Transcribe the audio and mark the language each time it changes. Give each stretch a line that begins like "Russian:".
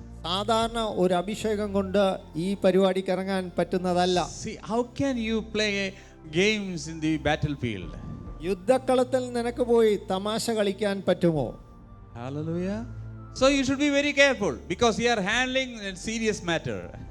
Malayalam: സാധാരണ ഒരു അഭിഷേകം കൊണ്ട് ഈ പരിപാടിക്ക് ഇറങ്ങാൻ പറ്റുന്നതല്ല.
English: See, how can you play games in the battlefield?
Malayalam: യുദ്ധക്കളത്തിൽ നിനക്ക് പോയി തമാശ കളിക്കാൻ പറ്റുമോ?
English: Hallelujah. So you should be very careful because you are handling a serious matter.